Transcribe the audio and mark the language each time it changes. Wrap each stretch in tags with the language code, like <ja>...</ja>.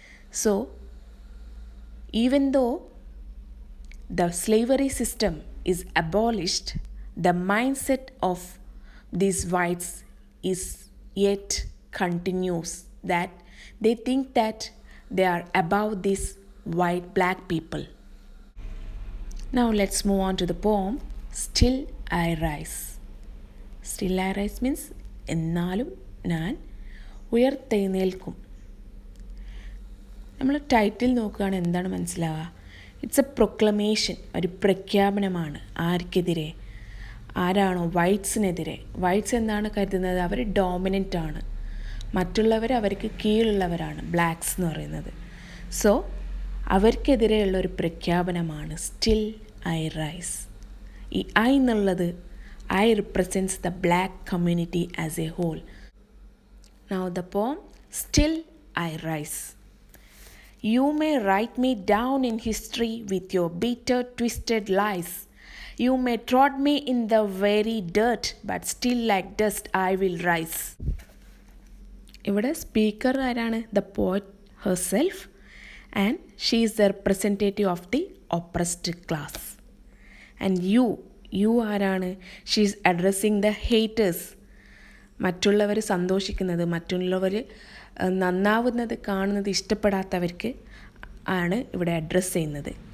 <en>So, even though the slavery system is abolished, the mindset of these whites is yet continues, that they think that they are above these white black people. Now let's move on to the poem Still I Rise. Still I Rise means</en> <ml>എന്നാലും ഞാൻ ഉയർത്തെഴുന്നേൽക്കും. നമ്മൾ title നോക്കുകയാണ് എന്താണ് മനസ്സിലാവുക?</ml> <en>it's a proclamation,</en> <ml>ഒരു പ്രഖ്യാപനമാണ്. ആർക്കെതിരെ? ആരാണോ? വൈറ്റ്സിനെതിരെ. Whites എന്താണ് കരുതുന്നത്? അവർ ഡോമിനൻ്റ് ആണ്, മറ്റുള്ളവർ അവർക്ക് കീഴുള്ളവരാണ്, ബ്ലാക്സ് എന്ന് പറയുന്നത്. സോ അവർക്കെതിരെയുള്ള ഒരു പ്രഖ്യാപനമാണ് സ്റ്റിൽ ഐ റൈസ്. ഈ ഐ എന്നുള്ളത്</ml> <en>I represents the black community as a whole. Now the poem still I rise. You may write me down in history with your bitter, twisted lies. You may trod me in the very dirt, but still like dust I will rise.</en> <ml>ഇവിടെ speaker ആരാണ്?</ml> <en>The poet herself, and she is the representative of the oppressed class. And you ആരാണ്? She is addressing the haters.</en> <ml>മറ്റുള്ളവർ സന്തോഷിക്കുന്നത്, മറ്റുള്ളവർ നന്നാവുന്നത് കാണുന്നത് ഇഷ്ടപ്പെടാത്തവർക്ക് ആണ് ഇവിടെ address ചെയ്യുന്നത്.</ml>